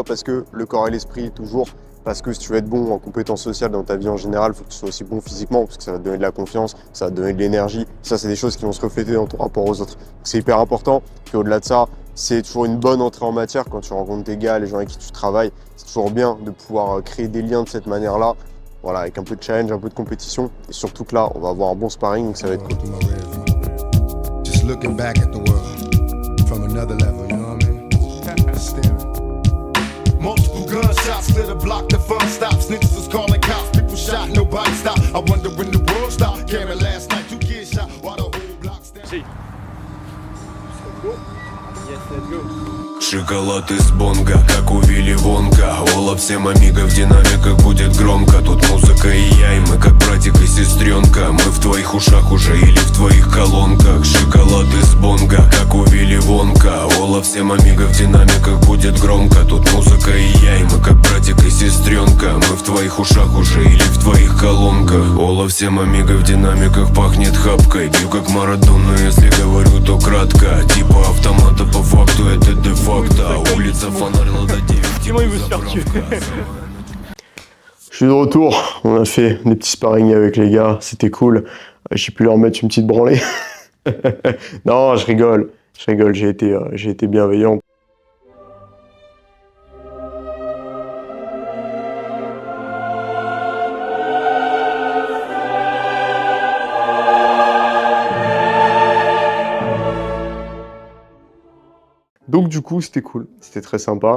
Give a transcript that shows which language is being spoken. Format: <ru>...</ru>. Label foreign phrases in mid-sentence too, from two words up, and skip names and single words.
<fr>Parce que le corps et l'esprit, toujours. Parce que si tu veux être bon en compétences sociales dans ta vie en général, il faut que tu sois aussi bon physiquement, parce que ça va te donner de la confiance, ça va te donner de l'énergie. Ça, c'est des choses qui vont se refléter dans ton rapport aux autres. C'est hyper important. Puis au-delà de ça, c'est toujours une bonne entrée en matière quand tu rencontres tes gars, les gens avec qui tu travailles. C'est toujours bien de pouvoir créer des liens de cette manière-là. Voilà, avec un peu de challenge, un peu de compétition. Et surtout que là, on va avoir un bon sparring, donc ça va être cool.</fr> <en>Just looking back at the world from another level, you know what I mean? Multiple gunshots, lit a block, the fun stops. Niggas was calling cops, people shot, nobody stopped. I wonder when the world stopped. Cameron last night, 2 kids shot while the whole block's down. See. Yes, let's go.</en> <ru>Шоколад из бонга, как у Вилли Вонка. Ола всем амиго, в динамиках будет громко. Тут музыка и я, и мы как братик и сестренка. Мы в твоих ушах уже или в твоих колонках. Шоколад из бонга, как у Вилли Вонка. Ола всем амиго, в динамиках будет громко. Тут музыка и я, и мы как братик и сестренка. Мы в твоих ушах уже или в твоих колонках. Ола всем амиго, в динамиках пахнет хапкой. Бью как Марадона, если говорю, то кратко. Типа автомата по факту, это де-факто. Улица фонарь, лада 9.</ru> <fr>Comment il veut se faire tuer? Je suis de retour, on a fait des petits sparring avec les gars, c'était cool. J'ai pu leur mettre une petite branlée. Non, je rigole, j'ai été bienveillant. Donc du coup, c'était cool, c'était très sympa.</fr>